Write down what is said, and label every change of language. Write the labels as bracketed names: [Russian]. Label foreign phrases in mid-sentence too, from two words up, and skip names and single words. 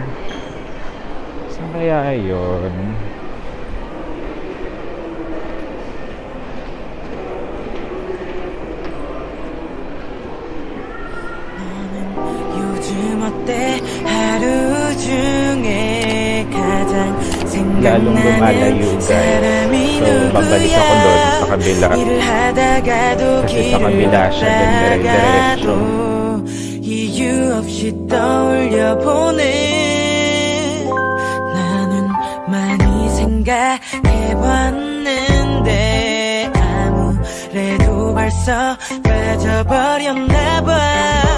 [Filipino] Saan kaya yun? Lalong lumalayo guys. So babalik ako doon sa kabila. Kasi sa kabila siya dire-diretso. [Korean] 이유 없이 떠올려보네. 나는 많이 생각해봤는데 아무래도 벌써 빠져버렸나봐.